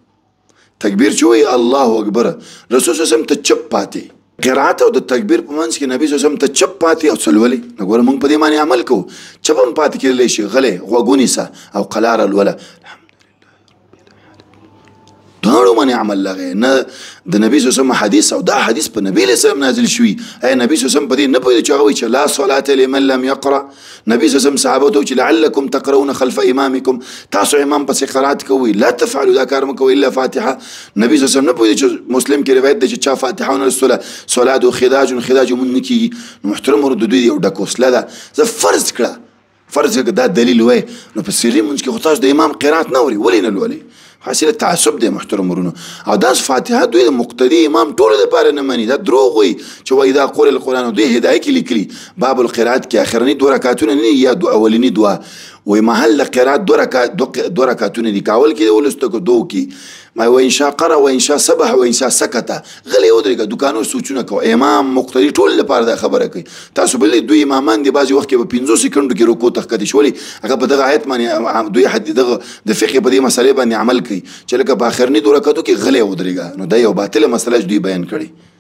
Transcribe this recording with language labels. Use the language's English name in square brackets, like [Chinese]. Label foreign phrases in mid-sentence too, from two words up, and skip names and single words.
[Pashto] تکبیر چې وایي الله اکبر رسول [Arabic] صلی الله علیه وسلم [Pashto] ته چپ پاتې قرات او د تکبیر په منځ کې نبي [Arabic] صلی الله علیه وسلم [Pashto] ته چپ پاتې او څه لولي. نو ګوره موږ په دې باندې عمل کوو چپ هم پاتې کېدلی شي غلی غوږ ونیسه او قلاره لوله دواړو باندې عمل لغې نه د نبي [Arabic] صلی الله علیه وسلم [Pashto] حدیث او دا حدیث په نبي [Arabic] علیه السلام [Pashto] نازل شوي. ایا نبي [Arabic] صلی الله علیه وسلم [Pashto] په دې نه پوهېده چې هغه وایي چې [Arabic] لا صلاة لمن لم يقرأ. [Pashto] نبي [Arabic] صلی الله علیه وسلم [Pashto] صحابه ته وایي چې [Arabic] لعلکم تقرؤون خلف امامکم [Pashto] تاسو امام پسې قرات کوئ [Arabic] لا تفعلوا [Pashto] دا کار مه کوئ [Arabic] الا فاتحه. [Pashto] نبي [Arabic] صلی الله علیه وسلم [Pashto] نه پوهېده چې مسلم کې روایت دی چې چا فاتحه ونه لوستله صلات او خداج مونځ نه کېږي. نو محترم ورونو د دوی یو ډک وسله ده. زه فرض کړه دا دلیل وای نو په سري مونځ کې خو تاسو د امام قرات نه اورئ ولې نه لولئ؟ حاصل تعصب دی محترم ورونو. او دا فاتحه دوی د مقتدي امام ټولو دپاره نه مني. دا دروغ وایي چې [Arabic] واذا قرئ القرآن [Pashto] دوی هدایه کې لیکلي باب القرات کې اخرني دوه رکعتونه نه یا اولني دوه وایي محل قرات دوه رکعتونه دي که اول کې ولسته که دوه کې ما [Arabic] وإن شاء قرأ وإن شاء سبح وإن شاء سکت [Pashto] غلی ودرېږه دوکانو سوچونه کوه. امام مقتدي ټول لپاره دا خبره کوي. تاسو بل دوی امامان دي بعضې وخت کې په 15 سکندو کې رکوع ته ښکتې شولې هغه په دغه آیت باندې دوی دغه د فقه په دې مسلې باندې عمل کوي چې لکه په آخرني دوه رکعتو کې غلی ودرېږه. نو دا یو باطله مسله دوی بیان کړې.